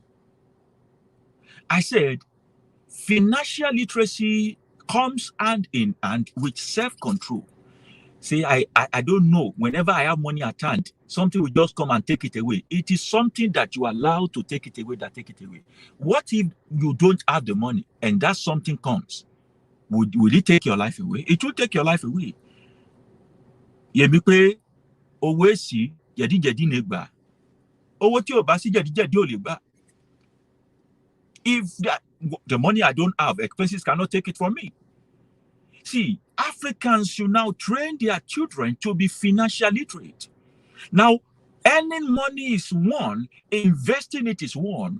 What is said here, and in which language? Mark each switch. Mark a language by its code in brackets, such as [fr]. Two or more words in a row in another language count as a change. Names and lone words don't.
[en] I said, financial literacy comes hand in hand with self-control. Say, I don't know. Whenever I have money at hand, something will just come and take it away. It is something that you allow to take it away, that take it away. What if you don't have the money and that something comes? Will it take your life away? It will take your life away. [yo] Yemi pe owo esi jedi negba. Owo ti o ba si jedi o le gba. [en] If the money I don't have, expenses cannot take it from me. See, Africans should now train their children to be financially literate. Now, earning money is one, investing it is one.